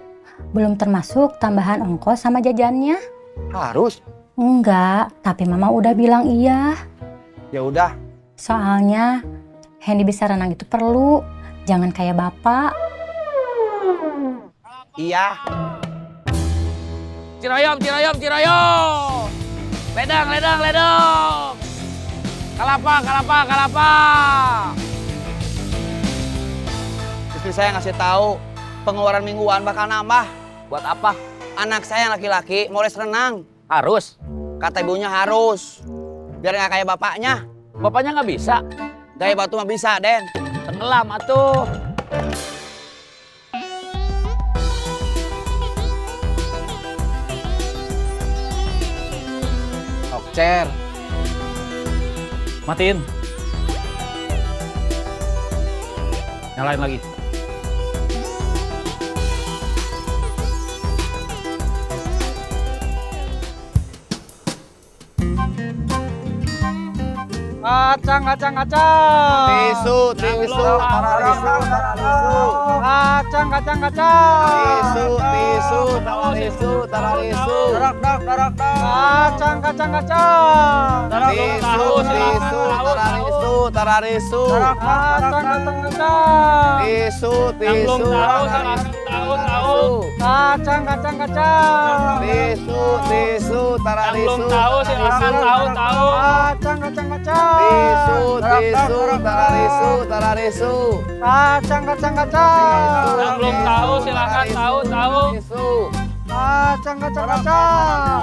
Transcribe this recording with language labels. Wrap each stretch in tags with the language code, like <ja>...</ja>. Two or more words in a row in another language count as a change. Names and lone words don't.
<id>Belum termasuk tambahan ongkos sama jajannya. Harus. Enggak, tapi Mama udah bilang iya. Ya udah. Soalnya Hendy bisa renang itu perlu. Jangan kayak Bapak. Iya. Ciroyom, ciroyom, ciroyom. Ledang, ledang, ledang. Kalapa, kalapa, kalapa. Istri saya ngasih tahu pengeluaran mingguan bakal nambah. Buat apa? Anak saya yang laki-laki mau les renang. Harus. Kata ibunya harus. Biar nggak kayak bapaknya. Bapaknya nggak bisa. Gaya batu mah bisa, Den. Tenggelam atuh. Okcer. Matiin. Nyalain lagi. Kacang, kacang, kacang. Tisu, tisu, tisu, Kacang, kacang, kacang. tisu, tisu, tisu, tisu. Darak, darak, darak, darak. Kacang, kacang, kacang. Tisu, tisu, tisu, tisu. Darak, kacang, kacang, kacang. Tisu, tisu, Kacang, kacang, kacang. tisu, tisu, tisu. Belum tahu silakan tahu. Kacang, kacang, kacang. Tisu, tisu, tisu, tisu. Kacang, kacang, kacang. Yang belum tahu silakan tahu. Tisu, Kacang, kacang, kacang.</id>